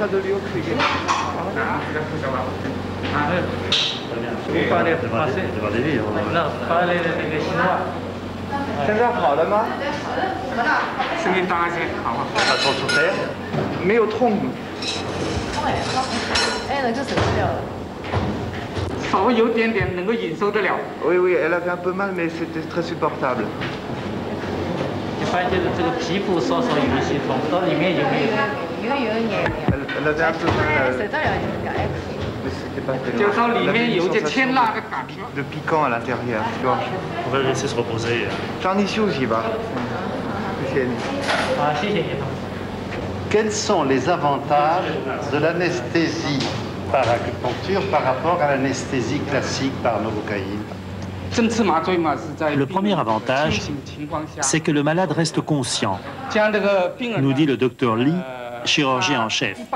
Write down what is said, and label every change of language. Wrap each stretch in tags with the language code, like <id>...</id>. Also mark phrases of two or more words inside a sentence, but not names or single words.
<fr>Vous parlez français? Non, parlez chinois.</fr> <zh>现在好了吗？声音大一些，好吗？没有痛。哎，那就省掉了。稍微有点点能够忍受得了。</zh> <fr>Oui, oui, elle avait un peu mal, mais c'était très supportable.</fr> <zh>你发现这个皮肤稍稍有一些痛，到里面有没有？有一点。</zh> <fr>Elle avait un peu mal.</fr> <zh>省得了就改。就到里面有点牵拉的感觉。</zh> <fr>De piquant à l'intérieur, tu vois. On va le laisser se reposer.</fr> <zh>让你休息吧。谢谢你。好，谢谢你。</zh> <fr>Quels sont les avantages de l'anesthésie par acupuncture par rapport à l'anesthésie classique par novocaïne? Le premier avantage, c'est que le malade reste conscient, nous dit le docteur Li, chirurgien en chef.</fr>